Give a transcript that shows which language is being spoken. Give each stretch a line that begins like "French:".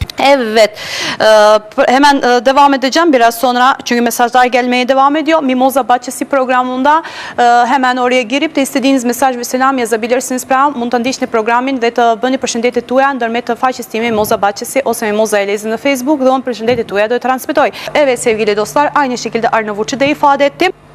Turkish: Evet, hemen devam edeceğim biraz sonra çünkü mesajlar gelmeye devam ediyor. Mimoza Bahçesi programında hemen oraya girip de istediğiniz mesaj ve selam yazabilirsiniz.
Albanian: Pra mund të ndiqni programin dhe të bëni përshëndetjet tuaja ndërmjet të faqes time Mimoza Bahçesi ose Mimoza Elezi në Facebook dhe unë përshëndetjet tuaja do të transmetoj.
Turkish: Evet sevgili dostlar, aynı şekilde Arnavutçu da ifade ettim.